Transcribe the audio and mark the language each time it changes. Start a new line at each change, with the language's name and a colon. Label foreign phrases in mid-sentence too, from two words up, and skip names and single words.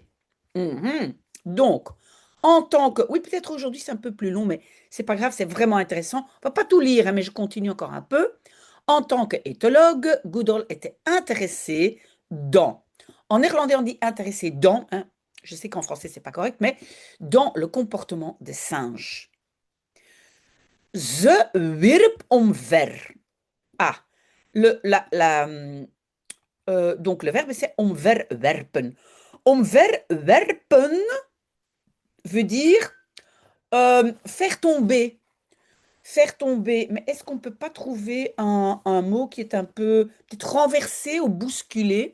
French: Donc, en tant que, oui, peut-être aujourd'hui c'est un peu plus long, mais c'est pas grave, c'est vraiment intéressant. On va pas tout lire, hein, mais je continue encore un peu. En tant qu'éthologue, Goodall était intéressé dans, en néerlandais on dit intéressé dans, hein, je sais qu'en français c'est pas correct, mais dans le comportement des singes.
Dutch: Ze wierp omver.
French: Ah, donc le verbe c'est omverwerpen. Omverwerpen veut dire faire tomber. Faire tomber. Mais est-ce qu'on ne peut pas trouver un mot qui est un peu peut-être renversé ou bousculé?